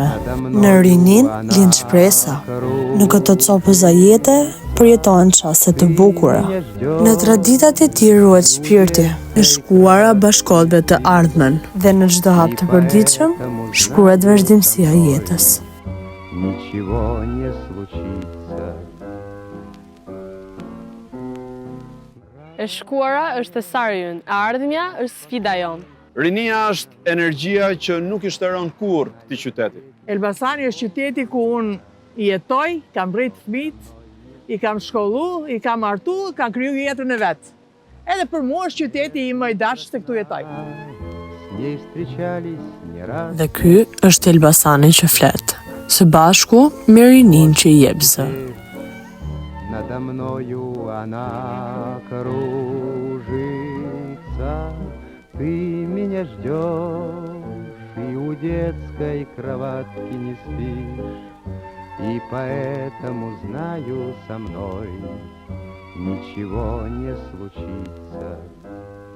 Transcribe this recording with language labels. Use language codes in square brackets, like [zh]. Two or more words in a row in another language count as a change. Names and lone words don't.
[sq] Në rinin lind shpresa. Në këtë copëza jete përjetohen çaste të bukura. Në traditat e tij ruhet shpirti. Në shkuara bashkohet me të ardhmen dhe në çdo hap të përditshëm shkruhet vazhdimësia e jetës. [ru] Ничего не случится. [sq] E shkuara është thesari ynë, e ardhmja është sfida jonë. Rinia është energjia që nuk i shtëron kurrë këtij qyteti. Elbasani është qyteti ku unë jetoj, kam rrit fëmijët, i kam shkollu, i kam martu, kam kriju jetën e vet. Edhe për mua është qyteti im më i dashur se këtu jetoj. Dhe ky është Elbasani që flet, së bashku me rinin që i jep zë. [ru] Надо мною она кружится, ты меня ждешь, и у детской кроватки не спишь, и поэтому знаю, со мной ничего не случится.